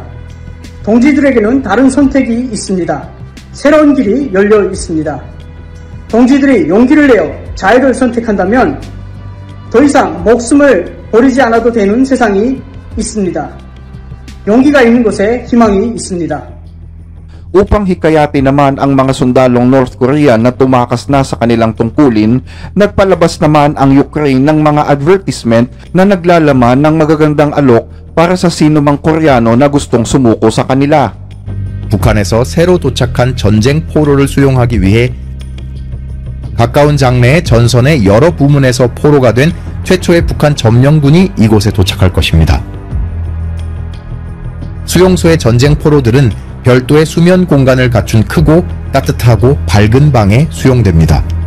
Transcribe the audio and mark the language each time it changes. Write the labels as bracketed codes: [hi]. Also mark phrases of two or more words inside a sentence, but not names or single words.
[ko] 동지들에게는 다른 선택이 있습니다. 새로운 길이 열려 있습니다. 동지들이 용기를 내어 자유를 선택한다면 더 이상 목숨을 버리지 않아도 되는 세상이 있습니다. 용기가 있는 곳에 희망이 있습니다. [tl] Upang hikayatin naman ang mga sundalong North Korean na tumakas na sa kanilang tungkulin, nagpalabas naman ang Ukraine ng mga advertisement na naglalaman ng magagandang alok para sa sino mang Koreano na gustong sumuko sa kanila. [ko] 북한에서 새로 도착한 전쟁 포로를 수용하기 위해 가까운 장래의 전선의 여러 부문에서 포로가 된 최초의 북한 점령군이 이곳에 도착할 것입니다. 수용소의 전쟁 포로들은 별도의 수면 공간을 갖춘 크고 따뜻하고 밝은 방에 수용됩니다.